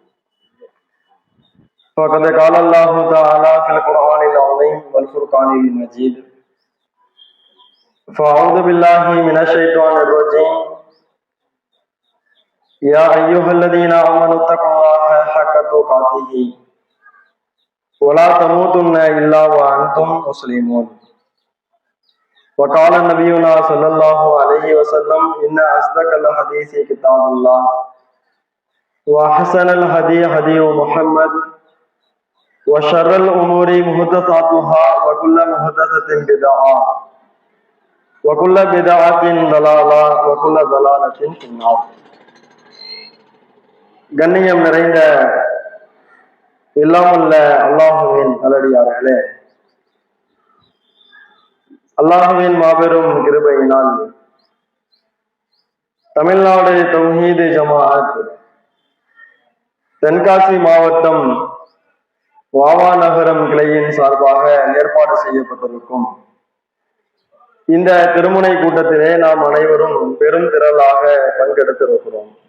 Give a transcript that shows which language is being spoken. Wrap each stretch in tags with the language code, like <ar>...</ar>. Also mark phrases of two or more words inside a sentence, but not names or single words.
<ar>فقد قال الله تعالى في القرآن العظيم والفرقان المجيد. فأعوذ بالله من الشيطان الرجيم. يا أيها الذين آمنوا اتقوا الله حق تقاته ولا تموتن الا وانتم مسلمون. وقال نبينا صلى الله عليه وسلم ان اصدق الحديث كتاب الله واحسن الهدي هدي محمد وشر الامور محدثاتها وكل محدثة بدعة وكل بدعة ضلالة وكل ضلالة في النار.</ar> <ta>கண்ணியம் நிறைந்த எல்லாமல்ல அல்லாஹுவின் நல்லடியார்களே, அல்லாஹுவின் மாபெரும் கிருபையினால் தமிழ்நாடு தௌஹீது ஜமாஅத் தென்காசி மாவட்டம் வாவா நகரம் கிளையின் சார்பாக ஏற்பாடு செய்யப்பட்டிருக்கும் இந்த திருமுனை கூட்டத்திலே நாம் அனைவரும் பெரும் திரளாக பங்கெடுத்திருக்கிறோம்.</ta>